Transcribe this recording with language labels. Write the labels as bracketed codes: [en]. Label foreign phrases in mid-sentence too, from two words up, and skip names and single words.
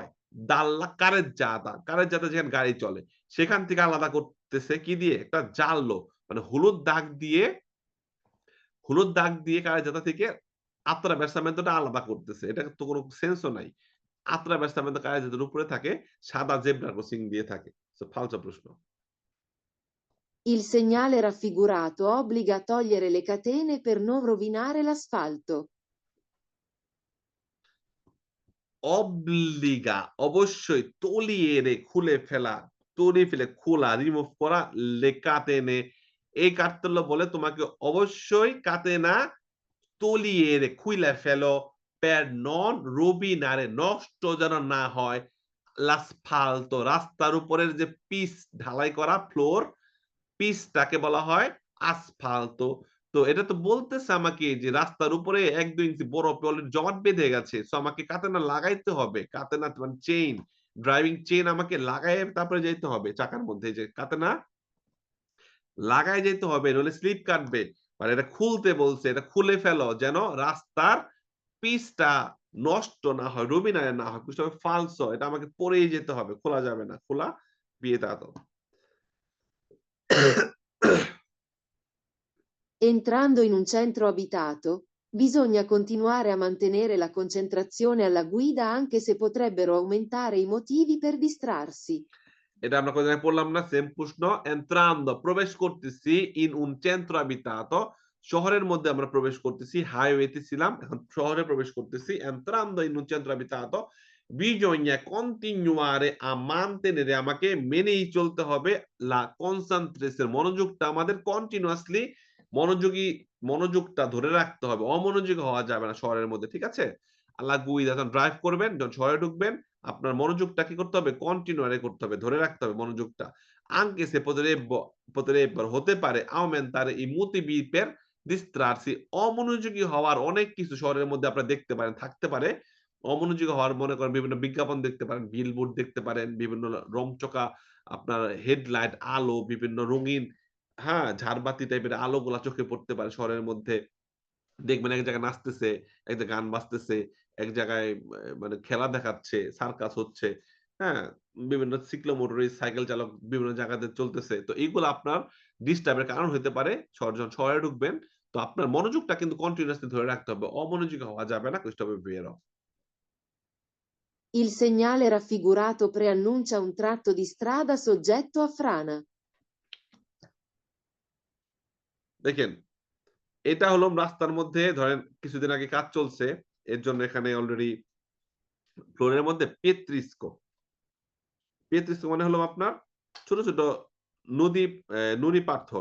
[it] dalla carreggiata, [bn] কারেজ্জাতা যেখানে গাড়ি চলে সেখান থেকে আলাদা করতেছে কি দিয়ে? একটা জাল্লো, মানে হলুদ দাগ দিয়ে কারেজ্জাতা থেকে attraversamentটা আলাদা করতেছে। এটা তো কোনো সেন্সও নাই। attraversamento কারেজ্জাতার উপরে থাকে, সাদা জেব্রা ক্রসিং দিয়ে থাকে। সো ফালসা প্রশ্ন। [it] Il segnale raffigurato obbliga a togliere le catene per non rovinare l'asfalto. [bn] অবলিগা অবশ্যই, তলিয়ে খুলে ফেলা, তলিয়ে ফেলে খোলা, রিমুভ করা, লেকাতেনে এই কার্তেল্য বলে তোমাকে অবশ্যই কাতেনা তলিয়ে খুইলা ফেলো [it] per non rovinare, [bn] নষ্ট যেন না হয় l'asfalto, রাস্তার উপরের যে পিচ ঢালাই করা ফ্লোর, পিচটাকে বলা হয় আসফাল্টো। তো এটা তো বলতেছে আমাকে যে রাস্তার উপরে ১-২ ইঞ্চি বরফ অলরেডি জমাট বেঁধে গেছে। সো আমাকে কাতেনা লাগাইতে হবে। কাতেনা মানে চেইন, ড্রাইভিং চেইন আমাকে লাগায়ে তারপরে যাইতে হবে চাকার মধ্যে। যে কাতেনা লাগায় যাইতে হবে, নইলে স্লিপ কাটবে। মানে এটা খুলতে বলছে, এটা খুলে ফেলো যেন রাস্তার পিচটা নষ্ট না হয়, রুবিনায় না হয়। কিছু ফালসো, এটা আমাকে পরেই যেতে হবে। খোলা যাবে না। খোলা বিয়েতে। [it] Entrando in un centro abitato, Bisogna continuare a mantenere la concentrazione alla guida anche se potrebbero aumentare i motivi per distrarsi. [bn] এটা আমরা কয়দিন আগে পড়লাম না? সেম প্রশ্ন। entrando প্রবেশ করতেছি [it] in un centro abitato [bn] শহরের মধ্যে আমরা প্রবেশ করতেছি। হাইওয়েতে ছিলাম। এখন শহরে প্রবেশ করতেছি। [it] entrando in un centro abitato bisogna continuare a mantenere [bn] আমাকে মেনেই চলতে হবে [it] la concentrazione [bn] মনোযোগটা আমাদের কন্টিনিউয়াসলি মনোযোগী মনোযোগটা ধরে রাখতে হবে। অমনোযোগী হওয়া যাবে না শহরের মধ্যে। ঠিক আছে? [it] alla guida [bn] যখন ড্রাইভ করবেন, যখন শহরে ঢুকবেন আপনার মনোযোগটা কি করতে হবে? কন্টিনিউয়ারি করতে হবে। ধরে রাখতে হবে মনোযোগটা। [it] Anche se potrebbero [bn] হতে পারে [it] aumentare i motivi per distrarsi [bn] অমনোযোগী হওয়ার অনেক কিছু শহরের মধ্যে আপনারা দেখতে পারেন, থাকতে পারে। অমনোযোগী হওয়ার মনে করেন বিভিন্ন বিজ্ঞাপন দেখতে পারেন, বিলবোর্ড দেখতে পারেন, বিভিন্ন রংচকা আপনার হেডলাইট, আলো, বিভিন্ন রঙিন হ্যাঁ? ঝাড়বাতি টাইপের আলোগুলা চোখে পড়তে পারে শহরের মধ্যে। দেখবেন এক জায়গায় নাচতেছে, এক জায়গায় গান বাজতেছে, এক জায়গায় মানে খেলা দেখাচ্ছে, সার্কাস হচ্ছে, হ্যাঁ? বিভিন্ন সিক্লোমোটর সাইকেল চালক বিভিন্ন জায়গাতে চলতেছে। তো এইগুলো আপনার ডিস্টার্ব এর কারণ হইতে পারে। যখন শহরে ঢুকবেন, তো আপনার মনোযোগটা কিন্তু কন্টিনিউয়াসলি ধরে রাখতে হবে। অমনোযোগী হওয়া যাবে না। [it] Questo è vero. Il segnale raffigurato preannuncia un tratto di strada soggetto a frana. [bn] দেখেন, এটা হলো রাস্তার মধ্যে ধরেন কিছুদিন আগে কাজ চলছে। এর জন্য এখানে অলরেডি ফ্লোরের মধ্যে পেত্রিস্কো। পেত্রিস্কো মানে হলো আপনার ছোট, ছোট নদী নুড়ি পাথর।